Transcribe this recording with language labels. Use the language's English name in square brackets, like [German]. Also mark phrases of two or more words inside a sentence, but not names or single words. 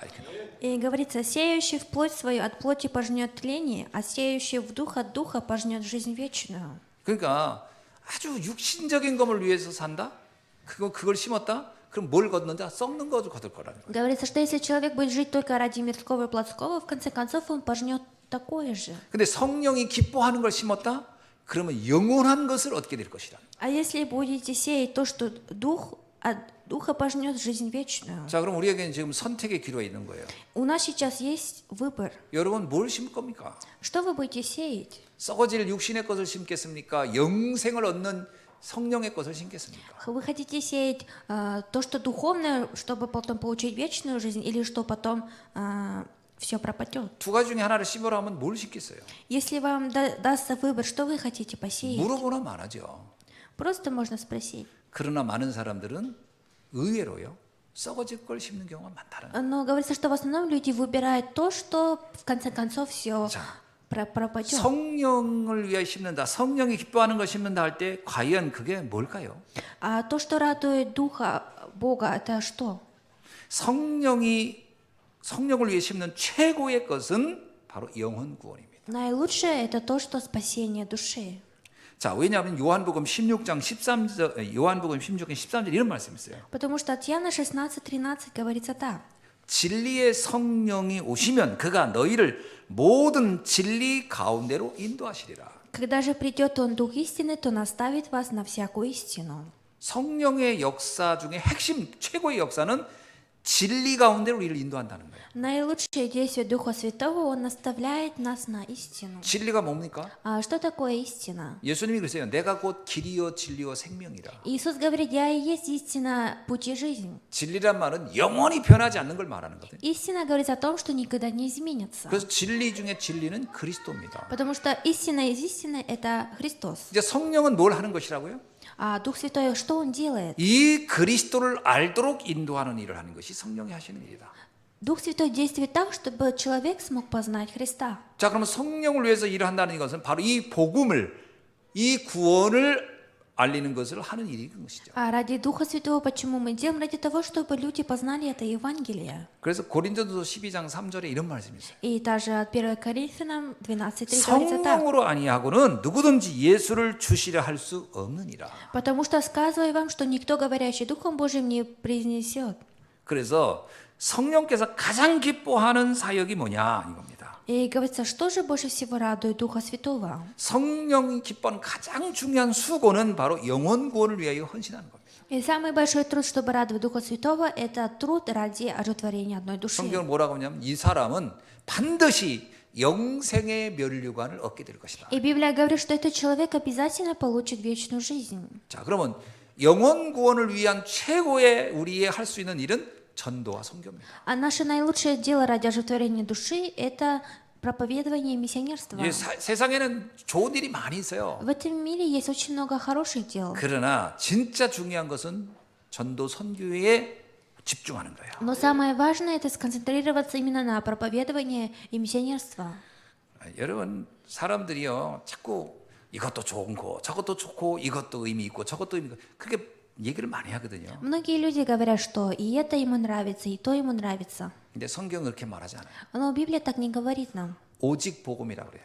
[Korean] 이렇게 나와요. [Russian] И говорится, сеющий в плоть свою от плоти пожнет тление, а сеющий в дух от духа пожнет жизнь вечную. [Korean] 그러니까 아주 육신적인 것을 위해서 산다. 그걸 심었다. 그럼 뭘 걷는다? 썩는 것을 거둘 거라는 거예요. [Russian] Говорится, что если человек будет жить только ради мирского и плотского, в конце концов он пожнет такое же. [Korean] 근데 성령이 기뻐하는 걸 심었다? 그러면 영원한 것을 얻게 될 것이다. [Russian] А если будете сеять то, что дух, от духа пожнет жизнь вечную? [Korean] 자, 그럼 우리에게는 지금 선택의 기로가 있는 거예요. [Russian] У нас сейчас есть выбор. [Korean] 여러분 뭘 심을 겁니까? [Russian] Что вы будете сеять? [Korean] 썩어질 육신의 것을 심겠습니까? 영생을 얻는 성령의 것을 심겠습니까? [Russian] Вы хотите сеять то, что духовное, чтобы потом получить вечную жизнь, или что потом все пропадет. [Korean] 두 가지 중에 하나를 심으라 하면 뭘 심겠어요? [Russian] Если вам дастся выбор, что вы хотите посеять, [Korean] 물어보나 말하죠. [Russian] просто можно sпросить. [Korean] 그러나 많은 사람들은 의외로요. 썩어질 걸 심는 경우가 많다는. [Russian] Но говорится, что в основном люди выбирают то, что в конце концов все [Korean] 자, [Russian] пропадет. [Korean] 성령을 위해 심는다. 성령이 기뻐하는 걸 심는다 할 때 과연 그게 뭘까요? [Russian] А то, что радует Духа Бога, это что? [Korean] 성령을 위해 심는 최고의 것은 바로 영혼 구원입니다. [Russian] Наилучшее это то, что спасение души. [Korean] 자, 왜냐하면 요한복음 16장 13절 요한복음 16장 13절 이런 말씀이 있어요. [Russian] Потому что от Иоанна 16:13 говорится так. [Korean] 진리의 성령이 오시면 그가 너희를 모든 진리 가운데로 인도하시리라. [Russian] Когда же придет Он, Дух истины, то наставит вас на всякую истину. [Korean] 성령의 역사 중에 핵심 최고의 역사는 진리 가운데로 우리를 인도한다는 거예요. [Russian] Наилучшее действие Духа Святого, Он наставляет нас на истину. [Korean] 진리가 뭡니까? [Russian] А что такое истина? [Korean] 예수님이 그랬어요. 내가 곧 길이요 진리요 생명이라. [Russian] Иисус говорит, я и есть истина, путь и жизнь. [Korean] 진리란 말은 영원히 변하지 않는 걸 말하는 거거든요. [Russian] Истина говорит о том, что никогда не изменится. [Korean] 그래서 진리 중에 진리는 그리스도입니다. [Russian] Потому что истина из истины – это Христос. [Korean] 이제 성령은 뭘 하는 것이라고요? [Russian] А Дух Святой, что Он делает? [Korean] 이 그리스도를 알도록 인도하는 일을 하는 것이 성령이 하시는 일이다. [Russian] Дух Святой действует так, чтобы человек смог познать Христа. [Korean] 자, 그러면 성령을 위해서 일을 한다는 것은 바로 이 복음을, 이 구원을 알리는 것을 하는 일인 것이죠. [Russian] А ради Духа Святого почему мы делаем? Ради того, чтобы люди познали это Евангелие. [Korean] 그래서 고린도전서 12장 3절에 이런 말씀이 있어요. [Russian] И даже от 1 Коринфянам 12:3 говорится так. [Korean] 성령으로 아니하고는 누구든지 예수를 주시려 할 수 없느니라. [Russian] Потому что сказываю вам, что никто, говорящий Духом Божьим, не произнесет. [Korean] 그래서 성령께서 가장 기뻐하는 사역이 뭐냐 이겁니다. [Russian] И говорится, что же больше всего радует Духа Святого? [Korean] 성령이 기뻐하는 가장 중요한 수고는 바로 영혼 구원을 위하여 헌신하는 겁니다. [Russian] И самый большой труд, чтобы радовать Духа Святого, это труд ради ожитворения одной души. [Korean] 성경은 뭐라고 하냐면 이 사람은 반드시 영생의 면류관을 얻게 될 것이다. [Russian] И Библия говорит, что этот человек обязательно получит вечную жизнь. [Korean] 자, 그러면 영혼 구원을 위한 최고의 우리의 할 수 있는 일은 전도와 선교입니다. [Russian] А наше наилучшее дело ради ожитворения души – это проповедование и миссионерство. [Korean] 이제 세상에는 좋은 일이 많이 있어요. [Russian] В этом мире есть очень много хороших дел. [Korean] 그러나 진짜 중요한 것은 전도 선교에 집중하는 거예요. [Russian] Но самое важное – это сконцентрироваться именно на проповедовании и миссионерство. [Korean] 여러분 사람들이요 자꾸 이것도 좋은 거, 저것도 좋고 이것도 의미 있고 저것도 의미 있고 그게 얘기를 많이 하거든요. [Russian] Многие люди говорят, что и это ему нравится, и то ему нравится. [Korean] 근데 성경은 그렇게 말하지 않아요. [Russian] Но Библия так не говорит нам. [Korean] 오직 복음이라고 그래요.